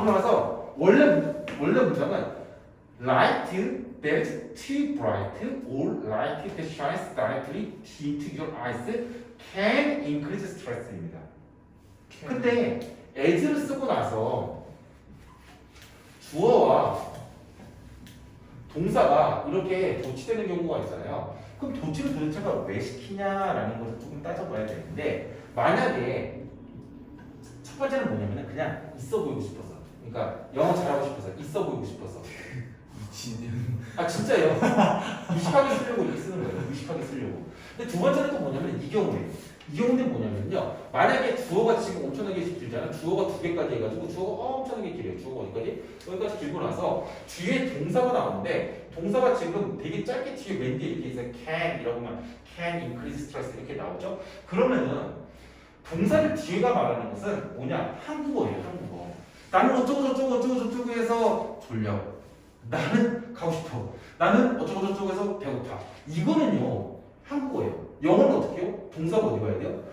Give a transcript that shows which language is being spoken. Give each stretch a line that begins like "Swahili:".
Korean: 그러면서 원래 문장은
English: light that is too bright or light that shines directly into your eyes can increase stress
Korean: 입니다. 근데 as를 쓰고 나서 주어와 동사가 이렇게 도치되는 경우가 있잖아요. 그럼 도치를 도대체가 왜 시키냐라는 것을 조금 따져봐야 되는데 만약에 첫 번째는 뭐냐면 그냥 있어 보이고 싶어서 그러니까 영어 잘하고 싶어서 있어 보이고 싶어서 미친년. 아 진짜요. 무식하게 쓰려고 이렇게 쓰는 거예요. 무식하게 쓰려고. 근데 두 번째는 또 뭐냐면 이 경우에요. 이 경우는 뭐냐면요. 만약에 주어가 지금 엄청나게 길잖아요. 주어가 두 개까지 해가지고 주어가 엄청나게 길어요. 주어가 어디까지? 여기까지 길고 나서 뒤에 동사가 나오는데 동사가 지금 되게 짧게 뒤에 맨 뒤에 이렇게 있어요.
English: can
Korean: 이라고만
English: can increase stress
Korean: 이렇게 나오죠. 그러면은 동사를 뒤에가 말하는 것은 뭐냐? 한국어예요. 한국어. 나는 어쩌고 해서 졸려. 나는 가고 싶어. 나는 어쩌고 해서 배고파. 이거는요. 한국어예요. 영어는 어떻게 해요? 동사가 어디 가야 돼요?